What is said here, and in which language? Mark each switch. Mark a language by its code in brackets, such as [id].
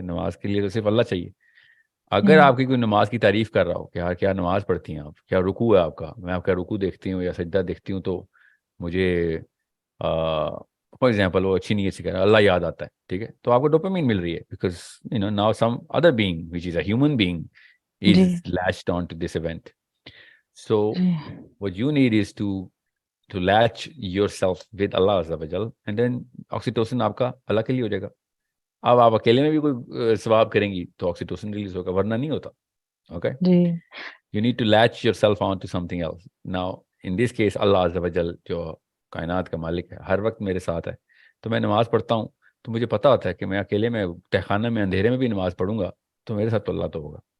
[ur] نماز کے لیے تو صرف اللہ چاہیے. اگر آپ کی کوئی نماز کی تعریف کر رہا ہو کہ یار کیا نماز پڑھتی ہیں آپ، کیا رکوع ہے آپ کا، میں آپ کا رکوع دیکھتی ہوں یا سجدہ دیکھتی ہوں تو مجھے فار ایگزامپل وہ اچھی نیت سے کہہ رہا ہے، اللہ یاد آتا ہے. ٹھیک ہے. تو آپ کو ڈوپامین مل رہی ہے [en] Because now some other being which is a human being is latched on to this event. So what you need is to latch yourself with Allah Azza wa Jal, and then oxytocin [ur] آپ کا اللہ کے لیے ہو جائے گا. اب آپ اکیلے میں بھی کوئی ثواب کریں گی تو آکسیٹوسن ریلیز ہوگا، ورنہ نہیں ہوتا. Okay. [en] You need to latch yourself on to something else. Now in this case [ur] اللہ عز و جل جو کائنات کا مالک ہے ہر وقت میرے ساتھ ہے. تو میں نماز پڑھتا ہوں تو مجھے پتہ ہوتا ہے کہ میں اکیلے میں تہخانہ میں اندھیرے میں بھی نماز پڑھوں گا تو میرے ساتھ تو اللہ تو ہوگا.